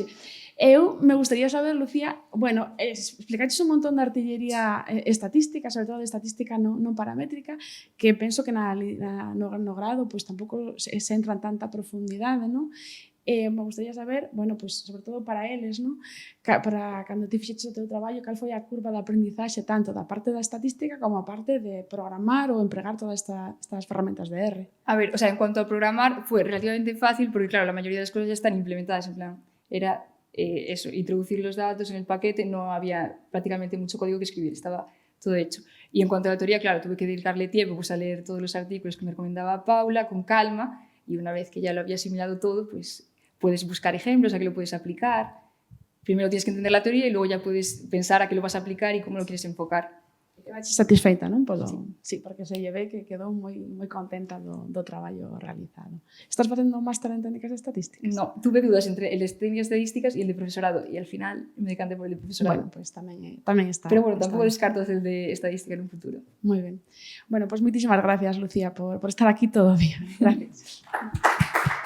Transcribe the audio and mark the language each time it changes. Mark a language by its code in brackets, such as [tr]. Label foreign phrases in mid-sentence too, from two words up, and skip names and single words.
[gl] Eu me gustaría saber, Lucía, bueno, explicaches un montón de artillería estatística, sobre todo de estatística non paramétrica, que penso que no grado pues, tampouco se entra en tanta profundidade, non? [es] Me gustaría saber, [gl] bueno, pues, sobre todo para eles, ¿no? Para cando ti fixeches o teu traballo, cal foi a curva de aprendizaxe tanto da parte da estatística como a parte de programar ou empregar todas estas ferramentas de R. [es] A ver, o sea, en cuanto a programar, fue relativamente fácil porque, claro, la mayoría de las cosas ya están implementadas, en plan, era eso, introducir los datos en el paquete, no había prácticamente mucho código que escribir, estaba todo hecho. Y en cuanto a la teoría, claro, tuve que dedicarle tiempo pues, a leer todos los artículos que me recomendaba Paula con calma, y una vez que ya lo había asimilado todo, pues puedes buscar ejemplos a qué lo puedes aplicar. Primero tienes que entender la teoría y luego ya puedes pensar a qué lo vas a aplicar y cómo lo quieres enfocar. [gl] Quedaste satisfeita, non? Sí, porque se lle ve que quedou moi contenta do traballo realizado. Estás facendo un máster en técnicas estadísticas? [es] No, tuve dudas entre el de técnicas estadísticas y el de profesorado, y al final me decanté por el de profesorado. [gl] Bueno, pues tamén está. [es] Pero bueno, [gl] tampouco descarto [es] el de estadística en un futuro. [gl] Moi ben. Bueno, pues moitísimas gracias, Lucía, por estar aquí todo o día. [es] Gracias.